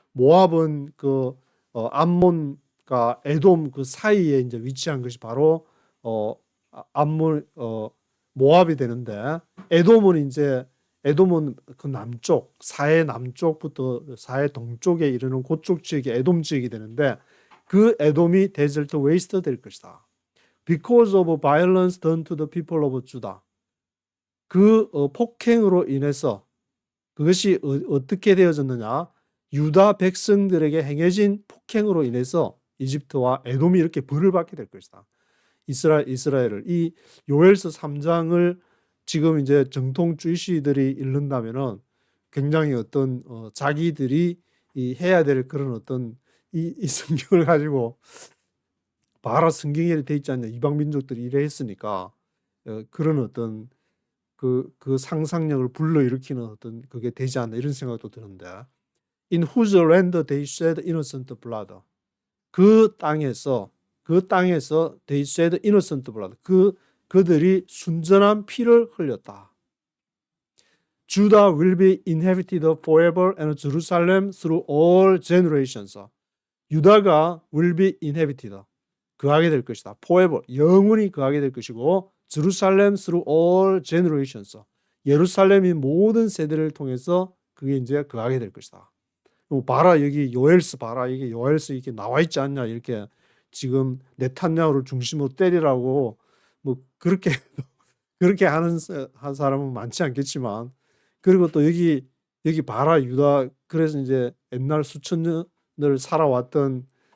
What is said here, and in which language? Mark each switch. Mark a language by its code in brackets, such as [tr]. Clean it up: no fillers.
[ko] 모압은 그 암몬과 에돔 그 사이에 이제 위치한 것이 바로 암몬 모압이 되는데, 에돔은 그 남쪽, 사해 남쪽부터 사해 동쪽에 이르는 그쪽 지역이 에돔 지역이 되는데, 그 에돔이 [en] 데절트 웨이스트 [ko] 될 것이다. [en] Because of violence done to the people of Judah. [ko] 그 폭행으로 인해서 그것이 어떻게 되어졌느냐? 유다 백성들에게 행해진 폭행으로 인해서 이집트와 에돔이 이렇게 벌을 받게 될 것이다. 이스라엘을, 이 요엘서 3장을 지금 이제 정통 주이시들이 읽는다면은 굉장히 어떤 자기들이 해야 될 그런 어떤 이 성경을 가지고 봐라, 성경에 돼 있지 않냐, 이방 민족들이 이래 했으니까 그런 어떤 그 상상력을 불러일으키는 어떤 그게 되지 않나, 이런 생각도 드는데, [en] In whose land they shed innocent blood. [ko] 그 땅에서 [en] they shed innocent blood. [ko] 그들이 순전한 피를 흘렸다. [en] Judah will be inhabited forever and Jerusalem through all generations. [ko] 유다가 [en] will be inhabited. [ko] 거하게 될 것이다. [en] forever. [ko] 영원히 거하게 될 것이고, [en] Jerusalem through all generations. [ko] 예루살렘이 모든 세대를 통해서 그게 이제 거하게 될 것이다. 봐라, 여기 요엘서 봐라, 이게 요엘서 이렇게 나와 있지 않냐, 이렇게 지금 네탄야후를 중심으로 때리라고 뭐 그렇게 하는 한 사람은 많지 않겠지만, 그리고 또 여기 봐라, 유다, 그래서 이제 옛날 수천 년을 살아왔던